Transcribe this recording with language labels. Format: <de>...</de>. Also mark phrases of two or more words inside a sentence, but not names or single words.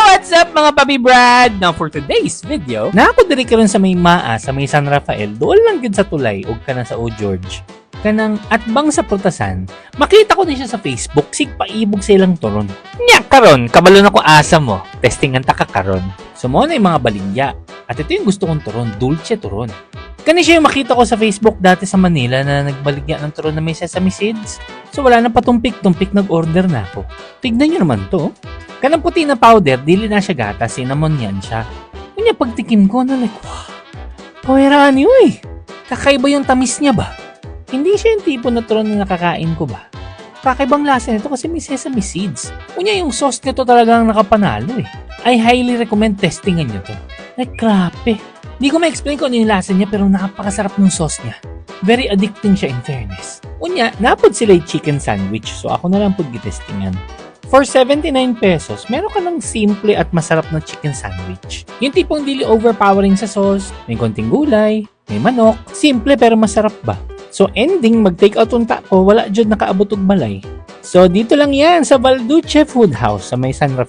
<en>What's up mga Papi Brad? Now for today's video,</en> <ceb>naako diri karon sa may Maa, sa may San Rafael, doon lang gid sa tulay ug kana sa O George. Kanang atbang sa prutasan, makita ko din siya sa Facebook, sig paibog sa ilang turon. Nya karon, kabalo na ko asa mo, testingan ta ka karon. So mo na</ceb> <tl>yung mga baligya. At ito yung gusto kong turon, dulce turon.</tl> <ceb>Kani siya yung makita ko sa Facebook dati sa Manila na nagbaligya ng turon na may</ceb> <en>sesame seeds.</en> <tl>So wala na patumpik-tumpik, nag-order na ako. Tignan nyo naman to.</tl> <ceb>Kanang puti na powder, dili na siya gata, cinnamon yan siya. Kanya pagtikim ko na</ceb> <en>like, wow,</en> <ceb>kawiraan yun eh.</ceb> <tl>Kakaiba yung tamis niya ba? Hindi siya yung tipo na turon na nakakain ko ba? Kakaibang lasa nito kasi may</tl> <en>sesame seeds.</en> <tl>Kunya yung sauce nito talagang nakapanalo eh.</tl> <en>I highly recommend</en> <tl>testingan nyo to.</tl> <en>Like,</en> <tl>grabe. Di ko ma-explain kung ano yung lasa niya pero napakasarap ng sauce niya.</tl> <en>Very addicting siya in fairness.</en> <ceb>Unya, napod sila yung</ceb> <en>chicken sandwich</en> <ceb>so ako na lang pod gitestingan.</ceb> <en>For 79 pesos,</en> <tl>meron ka ng simple at masarap na</tl> <en>chicken sandwich.</en> <tl>Yung tipong dili overpowering sa sauce, may konting gulay, may manok, simple pero masarap ba?</tl> <ceb>So ending, mag-</ceb> <en>take out</en> <ceb>unta ko, wala dyan nakaabot og balay.</ceb> <tl>So dito lang yan sa Balduce Food House sa may San Rafael.</tl>